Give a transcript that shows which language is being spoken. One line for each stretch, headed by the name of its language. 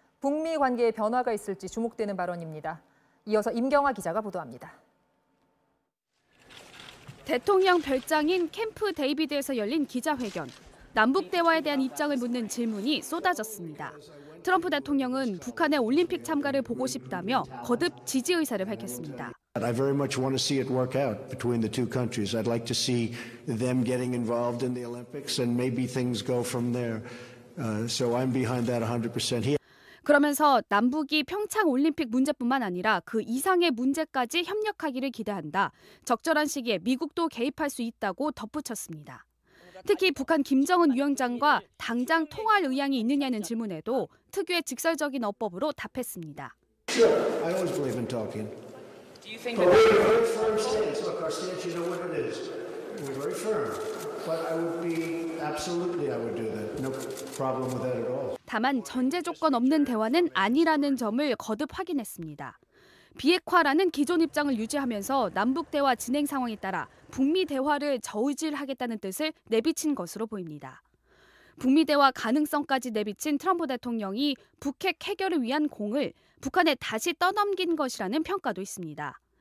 Korean: 북미 관계에 변화가 있을지 주목되는 발언입니다. 이어서 임경아 기자가 보도합니다. 대통령 별장인 캠프 데이비드에서 열린 기자회견. 남북 대화에 대한 입장을 묻는 질문이 쏟아졌습니다. 트럼프 대통령은 북한의 올림픽 참가를 보고 싶다며 거듭 지지 의사를 밝혔습니다.
English: I very much want to see it work out between the two countries. I'd like to see them getting involved in the Olympics and maybe things go from there. So I'm behind that 100%.
Korean: 그러면서 남북이 평창 올림픽 문제뿐만 아니라 그 이상의 문제까지 협력하기를 기대한다. 적절한 시기에 미국도 개입할 수 있다고 덧붙였습니다. 특히 북한 김정은 위원장과 당장 통화할 의향이 있느냐는 질문에도 특유의 직설적인 어법으로 답했습니다.
English: Sure, I always believe in talking. Do you think that we're very firm stance? Look, our stance, you know what it is. We're very firm. But I would be absolutely, I would do that. No problem with that at all.
Korean: 다만 전제 조건 없는 대화는 아니라는 점을 거듭 확인했습니다. 비핵화라는 기존 입장을 유지하면서 남북 대화 진행 상황에 따라 북미 대화를 저울질하겠다는 뜻을 내비친 것으로 보입니다. 북미 대화 가능성까지 내비친 트럼프 대통령이 북핵 해결을 위한 공을 북한에 다시 떠넘긴 것이라는 평가도 있습니다.